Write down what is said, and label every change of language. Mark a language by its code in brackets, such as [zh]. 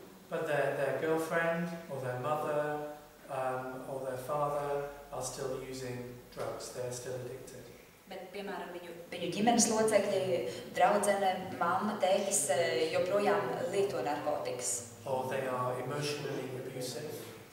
[en] But their girlfriend or their mother or their father are still using drugs. They're still addicted. [lv] Bet, piemēram, viņu ģimenes locekļi, draudzene, mamma, tētis joprojām lieto narkotikas. [en] Or they are emotionally abusive.